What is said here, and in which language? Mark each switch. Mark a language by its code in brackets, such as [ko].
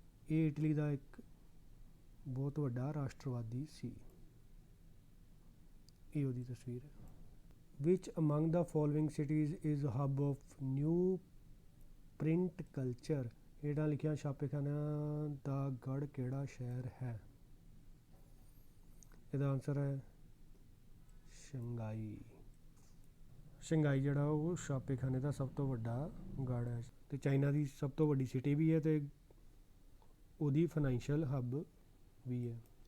[pa] ਇਹ ਇਟਲੀ ਦਾ ਇੱਕ ਬਹੁਤ ਵੱਡਾ ਰਾਸ਼ਟਰਵਾਦੀ ਸੀ। ਇਹ ਉਹਦੀ ਤਸਵੀਰ ਹੈ। [en] Which among the following cities is a hub of new print culture? [pa] ਹੇਠਾਂ ਲਿਖਿਆ ਛਾਪੇਖਾਨਿਆਂ ਦਾ ਗੜ੍ਹ ਕਿਹੜਾ ਸ਼ਹਿਰ ਹੈ? ਇਹਦਾ ਆਨਸਰ ਹੈ ਸ਼ੰਘਾਈ। ਸ਼ੰਘਾਈ ਜਿਹੜਾ ਉਹ ਛਾਪੇਖਾਨੇ ਦਾ ਸਭ ਤੋਂ ਵੱਡਾ ਗੜ੍ਹ ਹੈ ਤੇ ਚਾਈਨਾ ਦੀ ਸਭ ਤੋਂ ਵੱਡੀ ਸਿਟੀ ਵੀ ਹੈ ਤੇ ਉਹਦੀ ਫਾਈਨੈਂਸ਼ੀਅਲ ਹੱਬ ਵੀ ਹੈ।